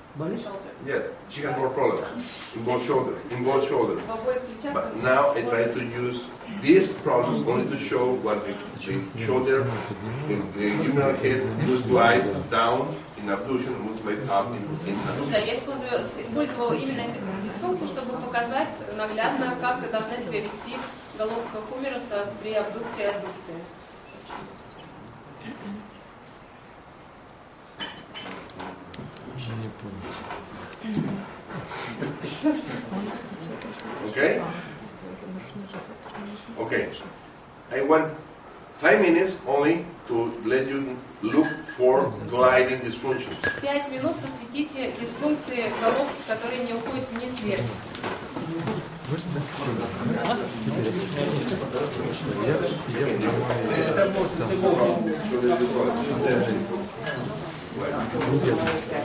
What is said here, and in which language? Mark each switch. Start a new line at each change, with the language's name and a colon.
Russian: Болит?
English: Shoulder. Yes, she has more problems in both shoulders.
Russian: В обоих плечах.
English: But now I try to use this problem only to show what the shoulder, the humeral head must glide down in abduction and must glide up in
Russian: Да,
English: abduction.
Russian: я использовала именно эту дисфункцию, чтобы показать наглядно, как должна себя вести головка хумеруса при абдукции и аддукции.
English: Okay? Okay. I want 5 minutes only to let you look for gliding dysfunctions.
Russian: 5 минут посвятите дисфункции головки, которые не уходят вниз вверх. Мышцы сильно. Я не держится.